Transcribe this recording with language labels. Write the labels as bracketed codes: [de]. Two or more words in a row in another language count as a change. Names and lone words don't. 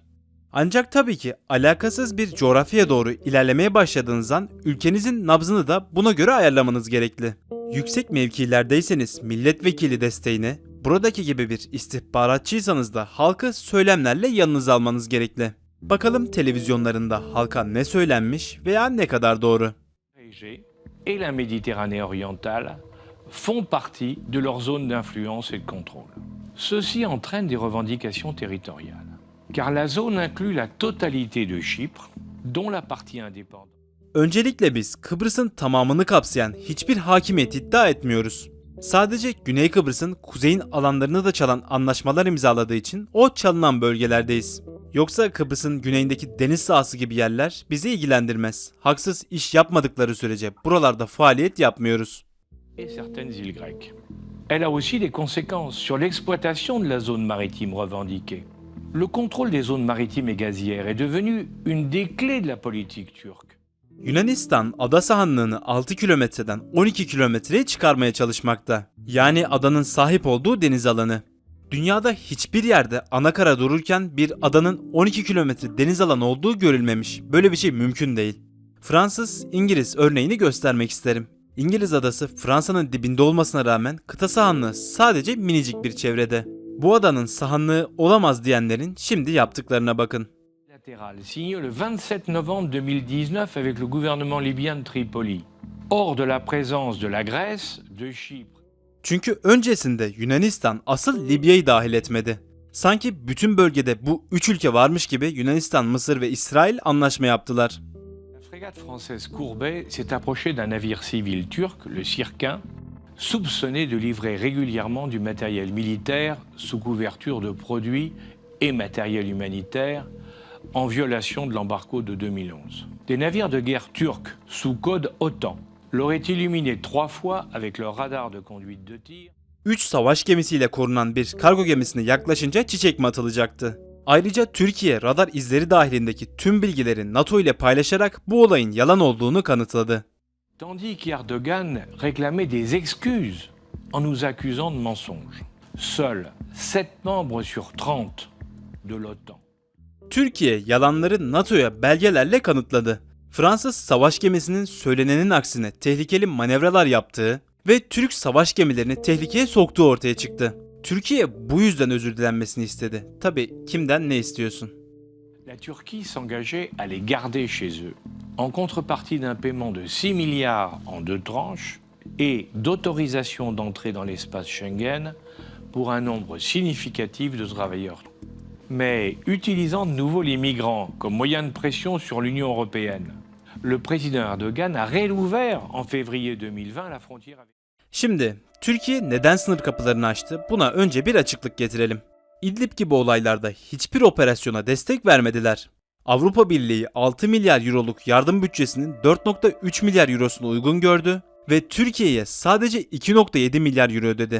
[tr] Ancak tabii ki alakasız bir coğrafyaya doğru ilerlemeye başladığınız an ülkenizin nabzını da buna göre ayarlamanız gerekli. Yüksek mevkilerdeyseniz milletvekili desteğini, buradaki gibi bir istihbaratçıysanız da halkı söylemlerle yanınıza almanız gerekli. Bakalım televizyonlarında halka ne söylenmiş veya ne kadar doğru. [fr] Et la Méditerranée orientale font partie de leur zone d'influence et de contrôle. Ceci entraîne des revendications territoriales, car la zone inclut la totalité de Chypre, dont la partie indépendante. [tr] Öncelikle biz Kıbrıs'ın tamamını kapsayan hiçbir hakimiyet iddia etmiyoruz. Sadece Güney Kıbrıs'ın kuzeyin alanlarını da çalan anlaşmalar imzaladığı için o çalınan bölgelerdeyiz. Yoksa Kıbrıs'ın güneyindeki deniz sahası gibi yerler bizi ilgilendirmez. Haksız iş yapmadıkları sürece buralarda faaliyet yapmıyoruz. [fr] Et certaines îles grecques. Elle a aussi des conséquences sur l'exploitation de la zone maritime revendiquée. Le contrôle des zones maritimes et gazières est devenu une des clés de la politique turque. [tr] Yunanistan ada sahanlığını 6 kilometreden 12 kilometreye çıkarmaya çalışmakta. Yani adanın sahip olduğu deniz alanı. Dünyada hiçbir yerde anakara dururken bir adanın 12 kilometre deniz alanı olduğu görülmemiş. Böyle bir şey mümkün değil. Fransız, İngiliz örneğini göstermek isterim. İngiliz adası Fransa'nın dibinde olmasına rağmen kıta sahanlığı sadece minicik bir çevrede. Bu adanın sahanlığı olamaz diyenlerin şimdi yaptıklarına bakın. [fr] Signé le 27 novembre 2019 avec le gouvernement libyen de Tripoli. Hors de la présence de la Grèce, de Chypre. [tr] Çünkü öncesinde Yunanistan asıl Libya'yı dahil etmedi. Sanki bütün bölgede bu üç ülke varmış gibi Yunanistan, Mısır ve İsrail anlaşma yaptılar. [fr] La frégate française Courbet s'est approchée d'un navire civil turc, le Sirkin, soupçonné de livrer régulièrement du matériel militaire sous couverture de produits et matériel humanitaire en violation de l'embargo de 2011. Des navires de guerre turcs sous code OTAN l'auraient illuminé 3 fois avec leur radar de conduite de tir. [tr] 3 savaş gemisiyle korunan bir kargo gemisine yaklaşınca çiçek mi atılacaktı? Ayrıca Türkiye radar izleri dahilindeki tüm bilgileri NATO ile paylaşarak bu olayın yalan olduğunu kanıtladı. [fr] Tandis qu'Erdogan réclamait des excuses en nous accusant de mensonges. Seuls 7 membres sur 30 de l'OTAN. [tr] Türkiye yalanları NATO'ya belgelerle kanıtladı. Fransız savaş gemisinin söylenenin aksine tehlikeli manevralar yaptığı ve Türk savaş gemilerini tehlikeye soktuğu ortaya çıktı. Türkiye bu yüzden özür dilenmesini istedi. Tabii kimden ne istiyorsun? [fr] La Turquie s'engageait à les garder chez eux, en contrepartie d'un paiement de 6 milliards en 2 tranches et d'autorisation d'entrer dans l'espace Schengen pour un nombre significatif de travailleurs. Mais utilisant de nouveau les migrants comme moyen de pression sur l'Union européenne, le président Erdogan a réouvert en février 2020 la frontière avec... [tr] Şimdi Türkiye neden sınır kapılarını açtı? Buna önce bir açıklık getirelim. İdlib gibi olaylarda hiçbir operasyona destek vermediler. Avrupa Birliği 6 milyar euroluk yardım bütçesinin 4,3 milyar eurosunu uygun gördü ve Türkiye'ye sadece 2,7 milyar euro ödedi.